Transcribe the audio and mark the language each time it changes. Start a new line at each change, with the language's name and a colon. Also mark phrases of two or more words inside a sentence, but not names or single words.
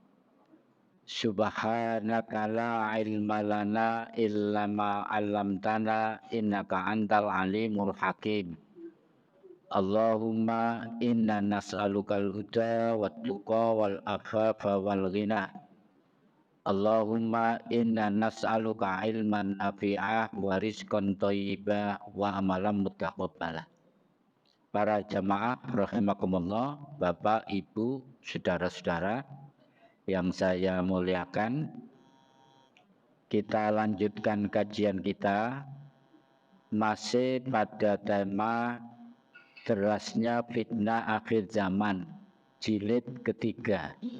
Arabic: سبحانك لا علم لنا إلا ما علمتنا إنك أنت العليم الحكيم. اللهم إنا نسألك الهدى والتقى والعفاف والغنى. اللهم إنا نسألك علما نافعا ورزقا طيبا وعملا متقبلا.
Indonesian: Para jamaah rahimakumullah, Bapak, Ibu, saudara-saudara yang saya muliakan, kita lanjutkan kajian kita masih pada tema derasnya fitnah akhir zaman, jilid ketiga.